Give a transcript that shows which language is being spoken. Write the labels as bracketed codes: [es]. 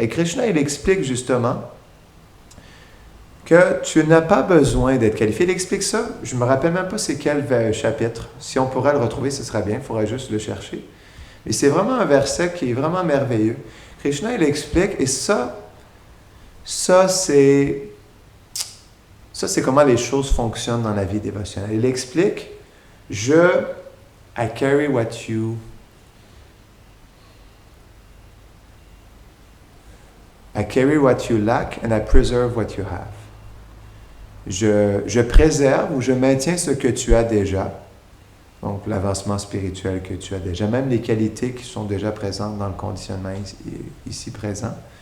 [fr] Et Krishna, il explique justement que tu n'as pas besoin d'être qualifié. Il explique ça, je ne me rappelle même pas c'est quel chapitre. Si on pourrait le retrouver, ce serait bien, il faudrait juste le chercher. Mais c'est vraiment un verset qui est vraiment merveilleux. Krishna, il explique, et ça c'est comment les choses fonctionnent dans la vie dévotionnelle. Il explique, [en] I carry what you lack and I preserve what you have. [fr] Je préserve ou je maintiens ce que tu as déjà. Donc, l'avancement spirituel que tu as déjà, même les qualités qui sont déjà présentes dans le conditionnement ici présent.